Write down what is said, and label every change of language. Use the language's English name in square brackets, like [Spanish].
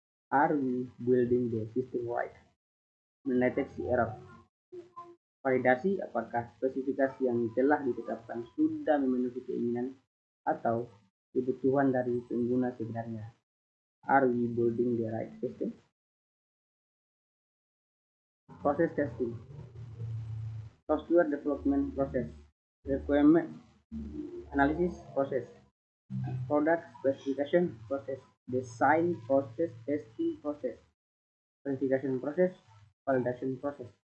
[English] Are we building the system right? [Indonesian] Mendeteksi error. Validasi apakah spesifikasi yang telah ditetapkan sudah memenuhi keinginan atau kebutuhan dari pengguna sebenarnya. [English] Are we building the right system? [Indonesian] Proses [English] testing. Software development process. Requirement analysis process. Product specification process. Design process. Testing process. Verification process. Validation process.